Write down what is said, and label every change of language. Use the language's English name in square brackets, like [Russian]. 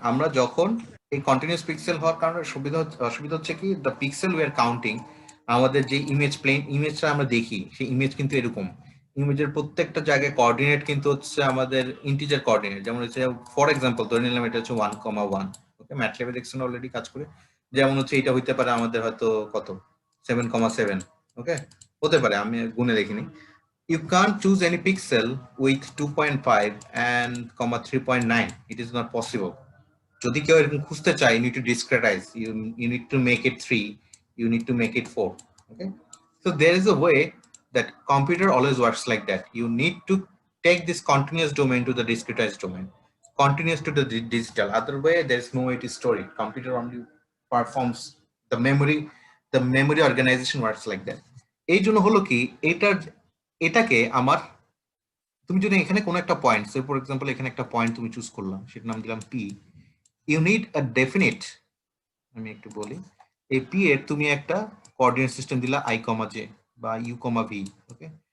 [Bangla] আমরা যখন এই কন্টিনিউয়াস পিক্সেল হওয়ার কারণে অসুবিধা হচ্ছে কি, [English] the pixel we are counting, [Bangla] আমাদের যে ইমেজ প্লেন ইমেজটা আমরা দেখি সেই ইমেজ কিন্তু এরকম, ইমেজের প্রত্যেকটা জায়গায় কোঅর্ডিনেট কিন্তু হচ্ছে আমাদের ইন্টিজার কোঅর্ডিনেট। যেমন হচ্ছে ফর এক্সাম্পল ধরে নিলাম এটা হচ্ছে 1,1, ওকে ম্যাটল্যাবে দেখছেন অলরেডি কাজ করে। যেমন হচ্ছে এটা হইতে পারে আমাদের হয়তো কত 7,7, ওকে হতে পারে, আমি গুনে দেখিনি। [English] You can't choose any pixel with 2.5 and 3.9. It is not possible. [Bangla] যদি কেউ এরকম খুঁজতে চায়, [English] you need to discretize. You need to make it 3. You need to make it 4. Okay. So there is a way that computer always works like that. You need to take this continuous domain to the discretized domain. Continuous to the digital. Other way, there is no way to store it. Computer only performs the memory. The memory organization works like that. [Bangla] এই জন্য হলো কি, এটাকে আমার, তুমি যদি এখানে কোনো একটা পয়েন্ট, সে ফর এক্সাম্পল এখানে একটা পয়েন্ট তুমি চুজ করলাম, সেটার নাম দিলাম P. [English] you need a definite, [Bangla] আমি একটু বলি, এই পি এর তুমি একটা কোঅর্ডিনেট সিস্টেম দিলা আই কমা জে বা ইউ কমা ভি, ওকে।